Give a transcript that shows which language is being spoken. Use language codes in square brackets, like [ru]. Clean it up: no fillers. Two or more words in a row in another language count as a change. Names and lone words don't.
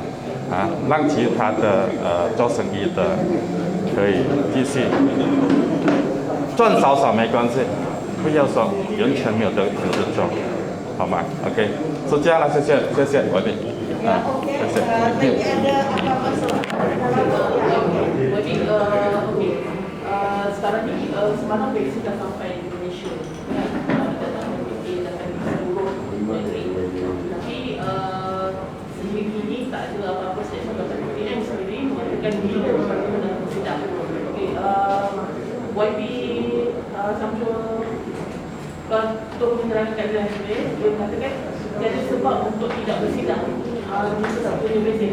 [zh] 让其他的做生意的可以继续赚少没关系，不要说完全没有得做，好吗 ？OK， 是这样了，谢谢，我的，谢谢。 [ms] Sekarang ni semalam vaksin dah sampai Indonesia, datang di seluruh negeri. Tapi sehingga kini tak ada apa-apa statement daripada PTM sendiri mengatakan bila bagaimana bersidang. YB Samsul Ketua Penerangan Keadilan Sipil dia mengatakan tiada sebab untuk tidak bersidang di satu-satunya vaksin.